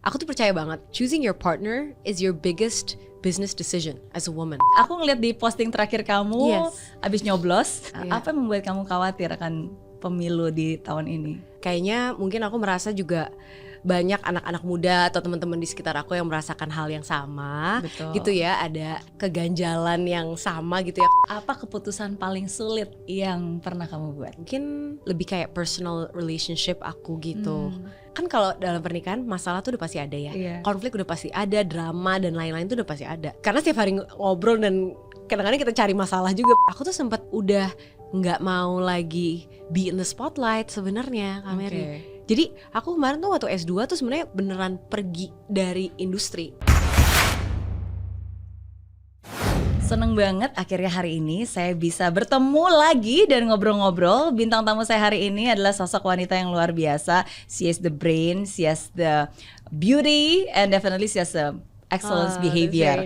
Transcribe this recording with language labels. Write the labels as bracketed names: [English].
[Indonesian] Aku tuh percaya banget, [English] choosing your partner is your biggest business decision as a woman. [Indonesian] Aku ngeliat di posting terakhir kamu, abis nyoblos, apa yang membuat kamu khawatir akan pemilu di tahun ini? Kayaknya mungkin aku merasa juga banyak anak-anak muda atau teman-teman di sekitar aku yang merasakan hal yang sama. Betul. Gitu ya, ada keganjalan yang sama gitu ya. Apa keputusan paling sulit yang pernah kamu buat? Mungkin lebih kayak personal relationship aku gitu. Kan kalau dalam pernikahan masalah tuh udah pasti ada ya. Konflik udah pasti ada, drama dan lain-lain tuh udah pasti ada. Karena setiap hari ngobrol dan kadang-kadang kita cari masalah juga. Aku tuh sempat udah nggak mau lagi [English] be in the spotlight [Indonesian] sebenarnya, Kak Mary. Jadi aku kemarin tuh waktu S2 tuh sebenarnya beneran pergi dari industri. Seneng banget akhirnya hari ini saya bisa bertemu lagi dan ngobrol-ngobrol. Bintang tamu saya hari ini adalah sosok wanita yang luar biasa. [English] She has the brain, she has the beauty, and definitely she has a excellence behavior.